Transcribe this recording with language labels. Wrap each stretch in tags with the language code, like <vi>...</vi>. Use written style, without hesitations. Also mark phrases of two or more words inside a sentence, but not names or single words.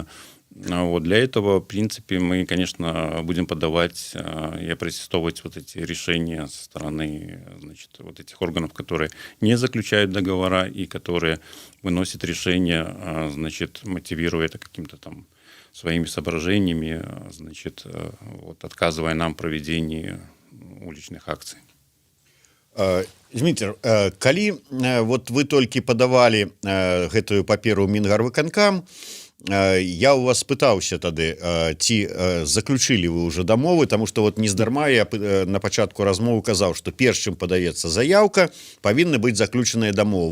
<ru>Вот для этого, в принципе, мы, конечно, будем подавать и опротестовывать вот эти решения со стороны, значит, вот этих органов, которые не заключают договора и которые выносят решения, значит, мотивируя это каким-то там своими соображениями, значит, вот, отказывая нам в проведении уличных акций.</ru> <be>Дмітрий, калі вот вы толькі падавалі гэтую паперу ў Мінгарвыканкам, я у вас пытаўся тады, ці заключылі вы ўжо дамовы, таму што вот нездарма я на пачатку размовы казаў, што перш чым падаецца заяўка, павінны быць заключаныя дамовы.</be>